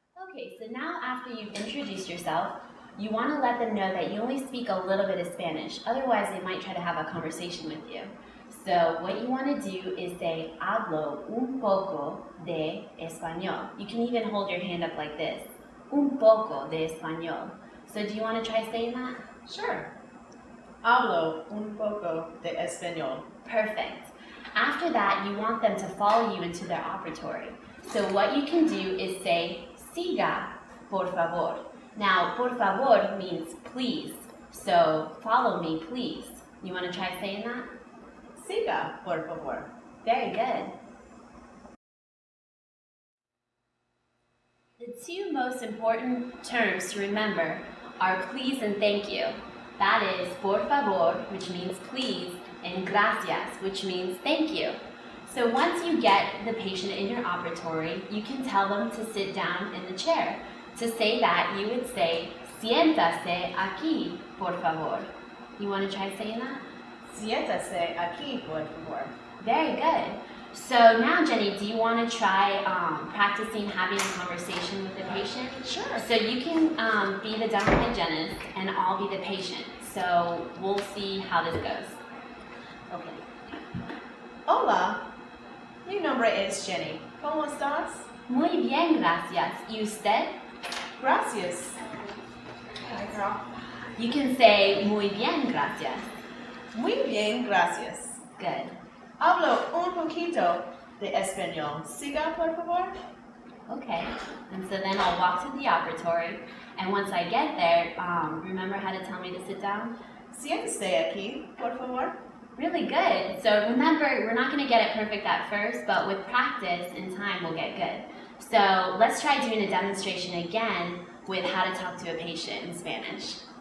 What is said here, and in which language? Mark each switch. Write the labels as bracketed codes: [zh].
[en] Okay, so now after you've introduced yourself, you want to let them know that you only speak a little bit of Spanish. Otherwise, they might try to have a conversation with you. So what you want to do is say, [es] hablo un poco de español. [en] You can even hold your hand up like this. [es] Un poco de español. [en] So do you want to try saying that? Sure. [es] Hablo un poco de español. [en] Perfect. After that, you want them to follow you into their operatory. So what you can do is say, [es] siga, por favor. [en] Now, [es] por favor [en] means please. So follow me, please. You want to try saying that? [es] Siga, por favor. [en] Very good. The two most important terms to remember are please and thank you. That is [es] por favor, [en] which means please, and gracias, which means thank you. So once you get the patient in your operatory, you can tell them to sit down in the chair. To say that, you would say, [es] siéntase aquí, por favor. [en] You want to try saying that? [es] Siéntase aquí, por favor. [en] Very good. So now, Jenny, do you want to try practicing having a conversation with the patient? Sure. So you can be the dental hygienist and I'll be the patient. So we'll see how this goes. Okay. [es] Hola. Mi nombre es Jenny. ¿Cómo estás? Muy bien, gracias. ¿Y usted? [en] Gracias. Hi, girl. You can say [es] muy bien, gracias. Muy bien, gracias. [en] Good. [es] Hablo un poquito de español. Siga, por favor. [en] Okay. And so then I'll walk to the operatory, and once I get there, remember how to tell me to sit down? [es] Siéntese aquí, por favor. [en] Really good. So remember, we're not going to get it perfect at first, but with practice and time, we'll get good. So let's try doing a demonstration again with how to talk to a patient in Spanish.